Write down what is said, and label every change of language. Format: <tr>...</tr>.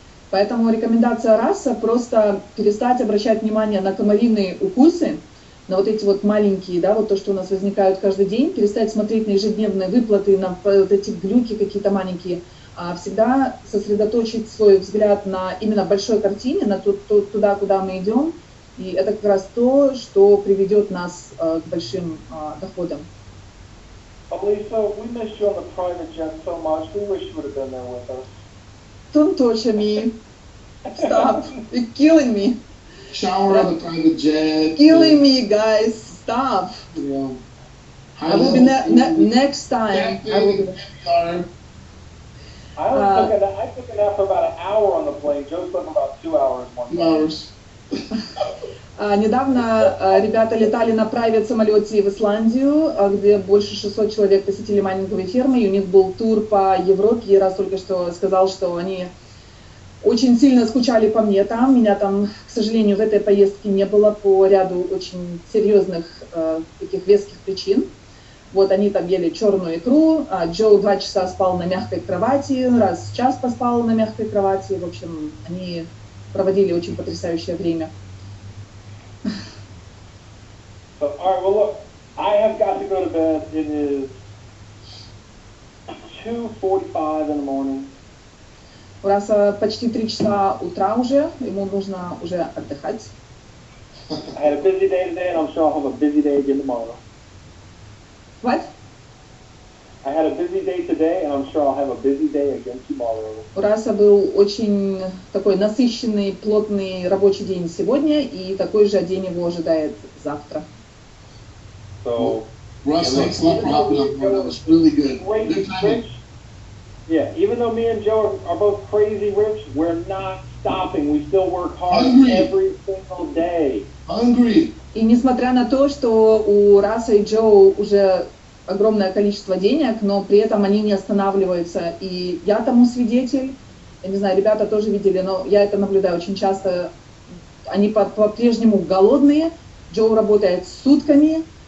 <ru>Поэтому рекомендация Расса просто перестать обращать внимание на комариные укусы, на вот эти вот маленькие, да, вот то, что у нас возникают каждый день, перестать смотреть на ежедневные выплаты, на вот эти глюки какие-то маленькие, а всегда сосредоточить свой взгляд на именно большой картине, на туда, куда мы идем, и это как раз то, что приведет нас к большим доходам.</ru> <en>Olesya, we missed you on the private jet so much. We wish you would have been there with us. Don't torture me. Stop. You're killing me. Shower on the private jet. Killing me, guys. Stop. Yeah. I will be next time. I will be I took a nap for about an hour on the plane. Joe slept about 2 hours one time.</en> <ru>Недавно ребята летали на private самолете в Исландию, где больше 600 человек посетили майнинговые фермы, и у них был тур по Европе, и Раз только что сказал, что они очень сильно скучали по мне там. Меня там, к сожалению, в этой поездке не было по ряду очень серьезных таких веских причин. Вот они там ели черную икру, а Джо 2 часа спал на мягкой кровати, Раз час поспал на мягкой кровати. В общем, они проводили очень потрясающее время.</ru> <en>So, all right, well, look, I have got to go to bed. It is 2:45 in the morning.</en> <ru>У Раса почти 3 часа утра уже, ему нужно уже отдыхать.</ru> <en>I had a busy day today, and I'm sure I'll have a busy day again tomorrow. What? I had a busy day today, and I'm sure I'll have a busy day again tomorrow.</en> <ru>У Раса был очень такой насыщенный, плотный рабочий день сегодня, и такой же день его ожидает завтра.</ru> <en>So, Russ, thanks a lot for hopping on board. That was really good. Good timing. Yeah, even though me and Joe are both crazy rich, we're not stopping. We still work hard every single day. Hungry.</en> <ru>И несмотря на то, что у Раса и Джо уже огромное количество денег, но при этом они не останавливаются. И я тому свидетель. Я не знаю, ребята тоже видели, но я это наблюдаю очень часто. Они по-прежнему голодные. Джо работает сутками.</ru>